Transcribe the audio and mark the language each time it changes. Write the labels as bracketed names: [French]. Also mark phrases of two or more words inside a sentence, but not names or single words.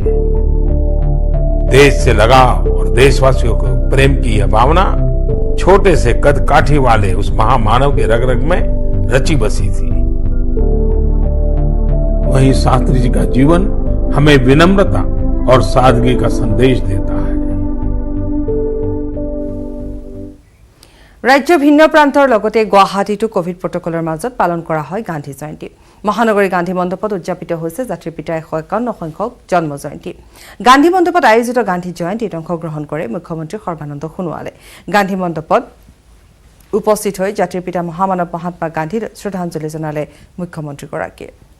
[Hindi] देश से लगाव और देशवासियों को प्रेम की यह भावना छोटे से कद काठी वाले उस महामानव के रग रग में रची बसी थी। वहीं शास्त्री जी का जीवन हमें विनम्रता और सादगी का संदेश देता है। [Assamese] राज्य ভিন্ন প্ৰান্তৰ লগতে গুৱাহাটীতো কোভিড প্ৰটকলৰ মাজত পালন কৰা হয় গান্ধী জয়ন্তী। মহানগৰী গান্ধী মণ্ডপত উদযাপিত হৈছে জাতিৰ পিতাৰ 151 সংখ্যক জন্ম জয়ন্তী। গান্ধী মণ্ডপত আয়োজিত গান্ধী জয়ন্তীত অংশগ্ৰহণ কৰে মুখ্যমন্ত্ৰী সৰ্বানন্দ সোণোৱালে। গান্ধী মণ্ডপত উপস্থিত হৈ জাতিৰ পিতা মহামানৱ মহাত্মা গান্ধীৰ শ্ৰদ্ধাঞ্জলি জনালে মুখ্যমন্ত্ৰীগৰাকীয়ে।